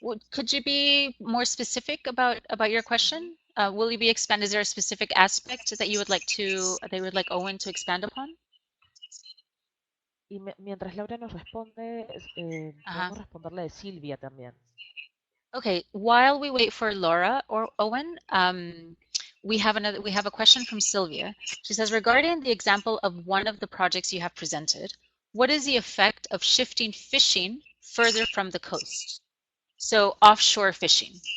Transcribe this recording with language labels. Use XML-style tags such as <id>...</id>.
<en>Could you be more specific about your question? Will you be expand? Is there a specific aspect that you would like Owen to expand upon?</en> <es>Y mientras Laura nos responde, podemos responderle de Silvia también.</es> <en>Okay, while we wait for Laura or Owen, we have a question from Sylvia. She says, regarding the example of one of the projects you have presented, what is the effect of shifting fishing further from the coast? So offshore fishing.</en>